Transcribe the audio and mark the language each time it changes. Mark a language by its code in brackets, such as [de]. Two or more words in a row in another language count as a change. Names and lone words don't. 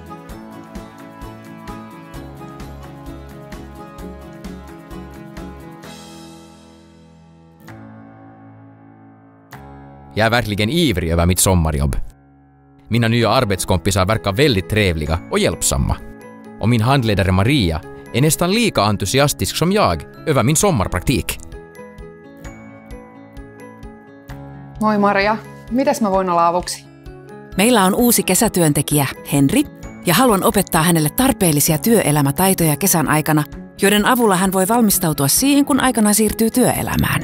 [sv] Jag är verkligen ivrig över mitt sommarjobb. Mina nya arbetskompisar verkar väldigt trevliga och hjälpsamma. Och min handledare Maria är nästan lika entusiastisk som jag över min sommarpraktik. [fi] Moi Maria, mitäs mä voin olla avuksi? Meillä on uusi kesätyöntekijä, Henri, ja haluan opettaa hänelle tarpeellisia työelämätaitoja kesän aikana, joiden avulla hän voi valmistautua siihen, kun aikana siirtyy työelämään.